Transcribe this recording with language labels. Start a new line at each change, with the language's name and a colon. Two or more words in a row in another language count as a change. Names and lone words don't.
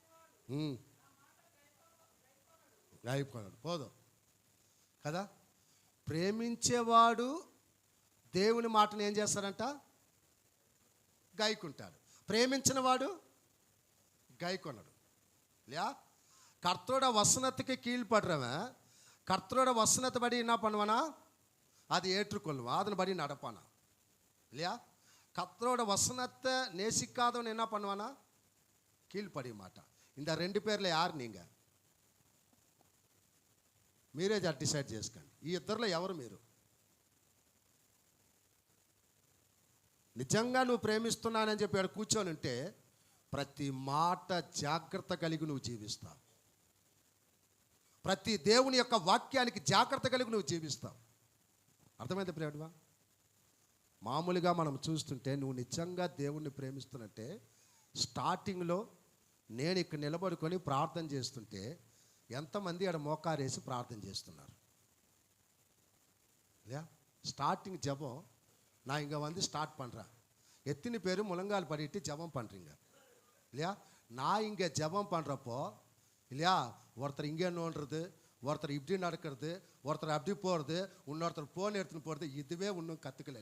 Telugu: అయిపోయాడు. పోదాం కదా. ప్రేమించేవాడు దేవుని మాటను ఏం చేస్తాడంట? గైకుంటాడు. ప్రేమించిన వాడు గైకొనడు.
Tamil: இல்லையா? கர்த்தரோட வசனத்துக்கு கீழ்ப்படுறவன் கர்த்தரோட வசனத்தைபடி என்ன பண்ணுவானா? அது ஏற்றுக்கொள்வான், அதன்படி நடப்பானா. இல்லையா? கர்த்தரோட வசனத்தை நேசிக்காதவன் என்ன பண்ணுவானா? கீழ்ப்படிய மாட்டான். இந்த ரெண்டு பேரில் யார் நீங்கள்?
Telugu: మీరే డిసైడ్ చేసుకోండి. ఈ ఇద్దరిలో ఎవరు మీరు? నిజంగా నువ్వు ప్రేమిస్తున్నానని చెప్పి ఇక్కడ కూర్చొని ఉంటే ప్రతి మాట జాగ్రత్త కలిగి నువ్వు జీవిస్తావు. ప్రతి దేవుని యొక్క వాక్యానికి జాగ్రత్త కలిగి నువ్వు జీవిస్తావు. అర్థమైంది ప్రేమవా? మామూలుగా మనం చూస్తుంటే నువ్వు నిజంగా దేవుణ్ణి ప్రేమిస్తున్నట్టే స్టార్టింగ్లో నేను ఇక్కడ నిలబడుకొని ప్రార్థన చేస్తుంటే ఎంతమంది ఆడ మోకారేసి ప్రార్థన చేస్తున్నారు?
Tamil: இல்லையா? ஸ்டார்டிங் ஜபம் நான் இங்கே வந்து ஸ்டார்ட் பண்ணுறேன். எத்தனை பேர் முழங்கால் படிட்டு ஜபம் பண்ணுறீங்க? இல்லையா? நான் இங்கே ஜபம் பண்ணுறப்போ இல்லையா, ஒருத்தர் இங்கே நோண்டுறது, ஒருத்தர் இப்படி நடக்கிறது, ஒருத்தர் அப்படி போகிறது, இன்னொருத்தர் ஃபோன் எடுத்துன்னு போகிறது, இதுவே இன்னும் கற்றுக்கல.